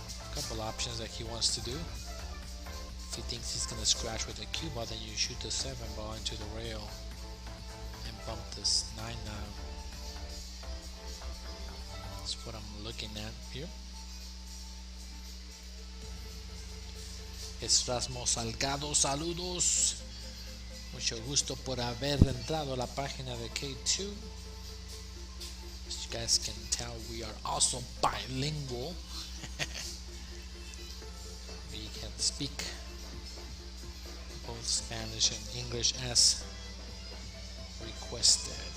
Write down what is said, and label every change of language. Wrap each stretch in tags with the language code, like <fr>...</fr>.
<en>A couple options that he wants to do. If he thinks he's gonna scratch with the cue ball, then you shoot the 7 ball into the rail and bump this 9 down. That's what I'm looking at here.</en> <es>Es Rasmo Salgado, saludos. Mucho gusto por haber entrado a la página de K2.</es> <en>As you guys can tell, we are also bilingual. We can speak both Spanish and English as requested.</en>